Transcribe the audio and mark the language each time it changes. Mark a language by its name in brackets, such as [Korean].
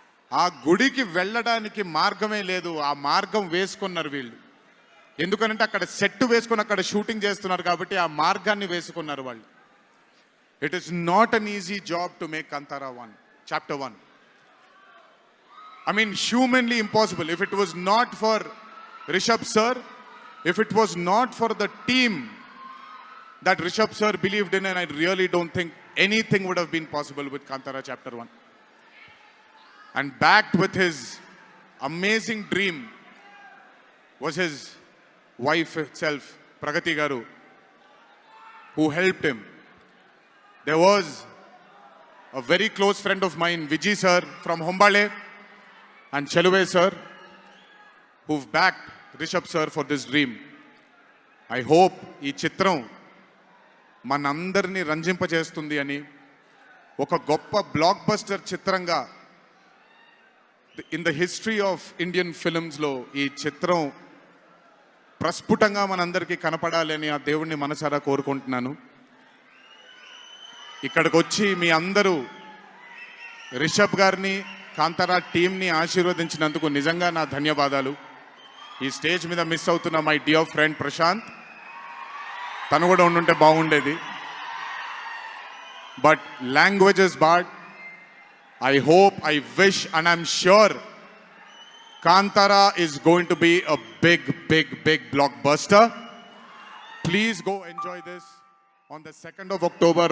[Telugu] ఆ గుడికి వెళ్ళడానికి మార్గమే లేదు, ఆ మార్గం వేసుకున్నారు వీళ్ళు. ఎందుకంటే అక్కడ సెట్ వేసుకొని అక్కడ షూటింగ్ చేస్తున్నారు కాబట్టి ఆ మార్గాన్ని వేసుకున్నారు వాళ్ళు. [English] It is not an easy job to make Kantara 1 chapter 1. I mean, humanly impossible. If it was not for Rishabh sir, if it was not for the team that Rishabh sir believed in, and I really don't think anything would have been possible with Kantara chapter 1. And backed with his amazing dream was his wife itself, Pragati Garu, who helped him. There was a very close friend of mine, Vijay sir from Hombale, and Cheluve sir, who've backed Rishabh sir for this dream. I hope [Telugu] ఈ చిత్రం మనందరినీ రంజింపజేస్తుంది అని, ఒక గొప్ప block buster చిత్రంగా [English] in the history of Indian ఫిల్మ్స్లో [Telugu] ఈ చిత్రం ప్రస్ఫుటంగా మనందరికీ కనపడాలని ఆ దేవుణ్ణి మనసారా కోరుకుంటున్నాను. ఇక్కడికి వచ్చి మీ అందరూ రిషబ్ గారిని, కాంతారా టీంని ఆశీర్వదించినందుకు నిజంగా నా ధన్యవాదాలు. ఈ స్టేజ్ మీద మిస్ అవుతున్న [English] my dear friend [Telugu] ప్రశాంత్, తను కూడా ఉండుంటే బాగుండేది. [English] But languages bad. I hope, I wish, and I'm sure Kantara is going to be a big, big, big blockbuster. Please go enjoy this on the 2nd of October.